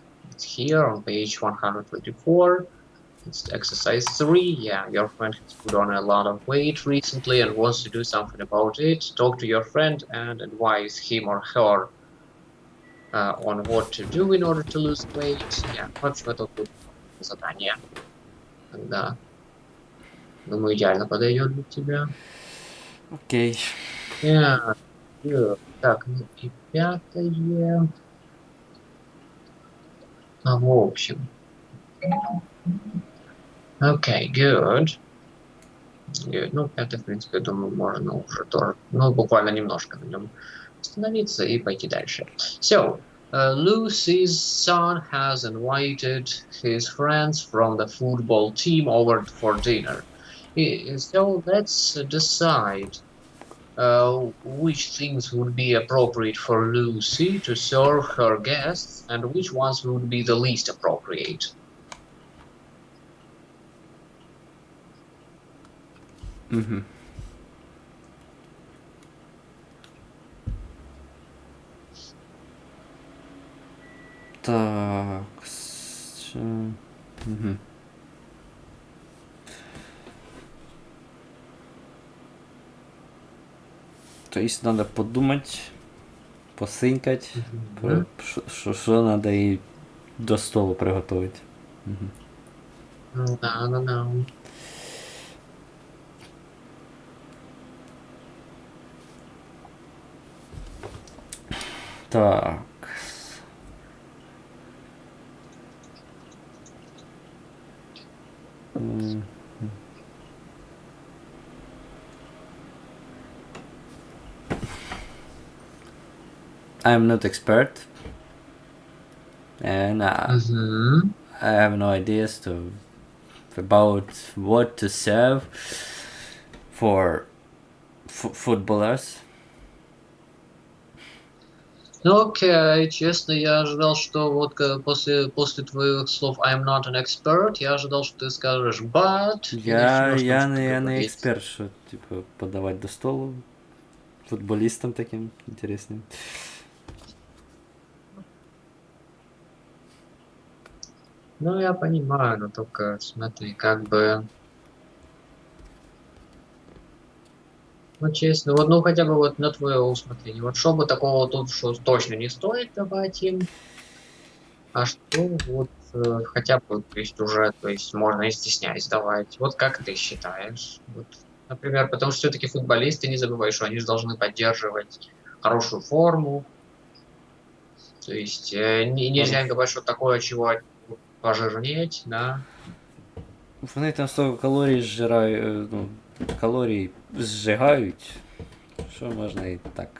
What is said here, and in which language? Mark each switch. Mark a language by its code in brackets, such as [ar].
[en] It's here on page 124. It's exercise 3. Yeah, your friend has put on a lot of weight recently and wants to do something about it. Talk to your friend and advise him or her on what to do in order to lose weight. Yeah, [ru] в общем, это тут задание. Да. Думаю, идеально подойдет для тебя. Окей. [en] Yeah, good. [ru] Так, ну и пятое. В общем. [en] Okay, good. Good. [ru] Ну, это, в принципе, думаю, можно уже тоже, ну, буквально немножко на нем остановиться и пойти дальше. [en] So, Lucy's son has invited his friends from the football team over for dinner. So let's decide which things would be appropriate for Lucy to serve her guests and which ones would be the least appropriate. Угу. [ru] Так. Угу. То есть надо подумать, посинькать, Мгм. [uk] що надо і до столу приготувати. Угу. [ru] Да, да, да. Так. М. [en] I'm not expert, and Мгм. I have no ideas about what to serve for footballers. [ru] Ну, окей, честно, я ожидал, что вот после твоих слов [en] I'm not an expert, [ru] я ожидал, что ты скажешь [en] but [ru] и начнешь там что-то [uk] Я не [ru] говорить. [uk] експерт, що типу, подавати до столу футболістам таким інтересним. [ru] Ну, я понимаю, но только смотри, как бы, ну, честно, вот, ну, хотя бы вот на твое усмотрение. Вот что бы такого тут, что точно не стоит давать им, а что вот хотя бы, то есть уже, то есть можно и стесняясь давать. Вот как ты считаешь? Вот, например, потому что все-таки футболисты, не забывай, что они же должны поддерживать хорошую форму. То есть нельзя им говорить, что такое, чего пожирнеть, да. [uk] Вони там столько калорій зжирають, ну, калорій зжигають, що можна і так.